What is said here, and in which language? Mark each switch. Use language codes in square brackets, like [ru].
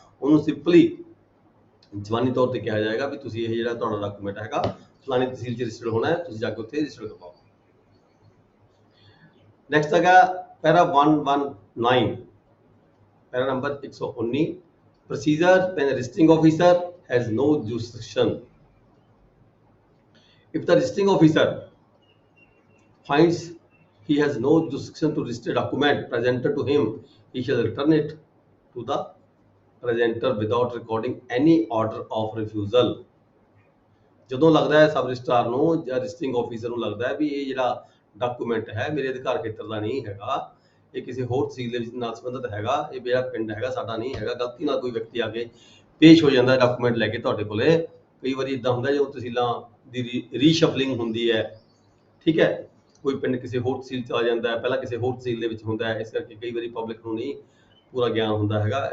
[pa] ਉਹਨੂੰ ਸਿੰਪਲੀ ਜ਼ਬਾਨੀ ਤੌਰ ਤੇ ਕਿਹਾ ਜਾਏਗਾ ਵੀ ਤੁਸੀਂ ਇਹ ਜਿਹੜਾ ਤੁਹਾਡਾ ਡਾਕੂਮੈਂਟ ਹੈਗਾ ਫਲਾਣੀ ਤਹਿਸੀਲ 'ਚ ਰਜਿਸਟਰ ਹੋਣਾ ਹੈ, ਤੁਸੀਂ ਜਾ ਕੇ ਉੱਥੇ ਰਜਿਸਟਰ ਕਰਵਾਓ। ਨੈਕਸਟ ਹੈਗਾ ਪੈਰਾ 119, ਪੈਰਾ number 119, procedure [en] when registering officer has no jurisdiction। If the registering officer finds he has no jurisdiction to register document presented to him, he shall return it to the presenter without recording any order of refusal। [pa] ਜਦੋਂ ਲੱਗਦਾ ਹੈ sub registrar ਨੂੰ ਜਾਂ ਰਜਿਸਟਰਿੰਗ officer ਨੂੰ ਲੱਗਦਾ ਹੈ ਵੀ ਇਹ ਜਿਹੜਾ ਡਾਕੂਮੈਂਟ ਹੈ ਮੇਰੇ ਅਧਿਕਾਰ ਖੇਤਰ ਦਾ ਨਹੀਂ ਹੈਗਾ, ਇਹ ਕਿਸੇ ਹੋਰ ਤਹਿਸੀਲ ਦੇ ਵਿੱਚ ਨਾਲ ਸੰਬੰਧਿਤ ਹੈਗਾ, ਇਹ ਮੇਰਾ ਪਿੰਡ ਹੈਗਾ, ਸਾਡਾ ਨਹੀਂ ਹੈਗਾ, ਗਲਤੀ ਨਾਲ ਕੋਈ ਵਿਅਕਤੀ ਆ ਕੇ ਪੇਸ਼ ਹੋ ਜਾਂਦਾ ਡਾਕੂਮੈਂਟ ਲੈ ਕੇ ਤੁਹਾਡੇ ਕੋਲੇ। ਕਈ ਵਾਰੀ ਇਦਾਂ ਹੁੰਦਾ ਜਦੋਂ ਤਹਿਸੀਲਾਂ ਦੀ ਰੀਸ਼ਫਲਿੰਗ ਹੁੰਦੀ ਹੈ, ਠੀਕ ਹੈ, ਕੋਈ ਪਿੰਡ ਕਿਸੇ ਹੋਰ ਤਹਿਸੀਲ 'ਚ ਆ ਜਾਂਦਾ ਹੈ, ਪਹਿਲਾਂ ਕਿਸੇ ਹੋਰ ਤਹਿਸੀਲ ਦੇ ਵਿੱਚ ਹੁੰਦਾ ਹੈ, ਇਸ ਕਰਕੇ ਕਈ ਵਾਰੀ ਪਬਲਿਕ ਨੂੰ ਨਹੀਂ ਪੂਰਾ ਗਿਆਨ ਹੁੰਦਾ ਹੈਗਾ।